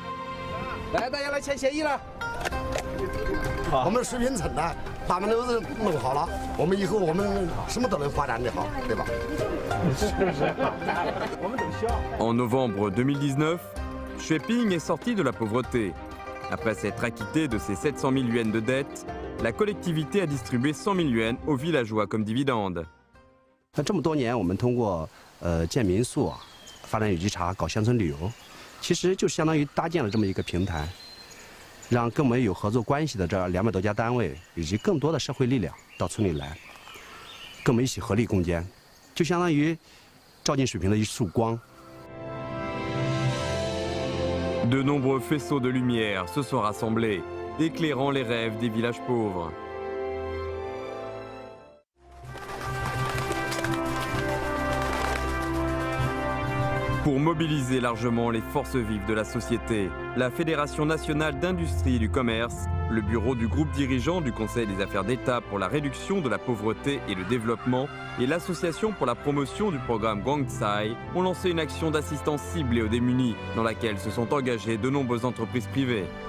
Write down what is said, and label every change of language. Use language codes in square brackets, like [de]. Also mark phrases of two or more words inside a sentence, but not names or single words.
[fr] En novembre 2019, Xueping est sorti de la pauvreté. Après s'être acquitté de ses 700 000 yuans de dette, la collectivité a distribué 100 000 yuans aux villageois comme dividende. [zh] 这么多年，我们通过建民宿、发展有机茶、搞乡村旅游，其实就相当于搭建了这么一个平台，让跟我们有合作关系的这200多家单位以及更多的社会力量到村里来，跟我们一起合力攻坚，就相当于照进水平的一束光。 [fr] De nombreux faisceaux de lumière se sont rassemblés, éclairant les rêves des villages pauvres. Pour mobiliser largement les forces vives de la société, la Fédération nationale d'industrie et du commerce, le bureau du groupe dirigeant du Conseil des affaires d'État pour la réduction de la pauvreté et le développement et l'Association pour la promotion du programme Guangcai ont lancé une action d'assistance ciblée aux démunis dans laquelle se sont engagées de nombreuses entreprises privées.